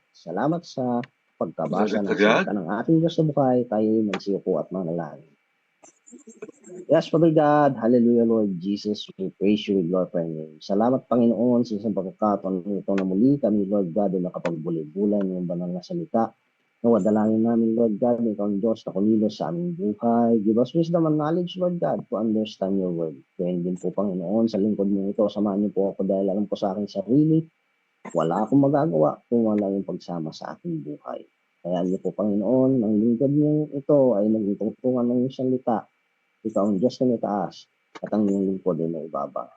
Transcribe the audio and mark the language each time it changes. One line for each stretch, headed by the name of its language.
Filipino: Salamat sa pagkabasa ng salita ng ating Diyos na buhay. Tayo magsiyuko at manalangin.
English: Yes, Father God, hallelujah, Lord Jesus, we praise you, we glorify your name.
Filipino: Salamat, Panginoon, sa isang pagkakataon nito na muli kami, Lord God, ay nakapagbuli-bulan ng banal na salita. Nawadalangin namin, Lord God, ikaw ang Diyos na kumilos sa aming buhay.
English: Give us wisdom and knowledge, Lord God, to understand your word.
Filipino: Kaya din po, Panginoon, sa lingkod mo ito, samahan niyo po ako dahil alam po sa aking sarili, wala akong magagawa kung wala yung pagsama sa aking buhay. Kaya niyo po, Panginoon, ang lingkod niyo ito ay naging tungtungan ng salita. Ikaw ang Diyos na may taas at ang iyong lingkod ay may ibaba.